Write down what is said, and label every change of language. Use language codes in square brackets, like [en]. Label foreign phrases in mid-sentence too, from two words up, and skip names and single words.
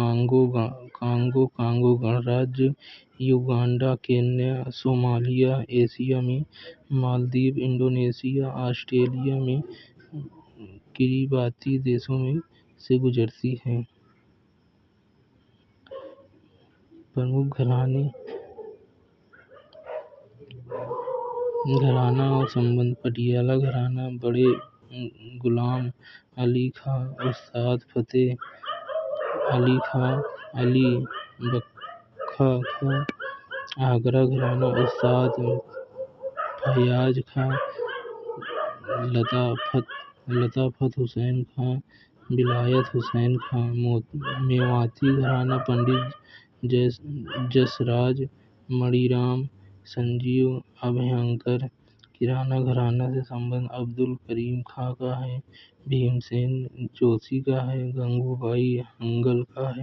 [hi] कांगो गणराज्य, युगांडा, केन्या, सोमालिया, एशिया में मालदीव, इंडोनेशिया, ऑस्ट्रेलिया में किरिबाती देशों में से गुजरती है। प्रमुख घराना और संबंध: पटियाला घराना बड़े गुलाम अली खां, उस्ताद फतेह अली खां, अली बख्शा खां। आगरा घराना उस्ताद फयाज खां, लताफत हुसैन खां, विलायत हुसैन खां। मेवाती घराना पंडित जसराज, मणिराम, संजीव, अभयंकर। किराना घराना से संबंध अब्दुल करीम खां का है, भीमसेन जोशी का है, गंगूबाई हंगल का है।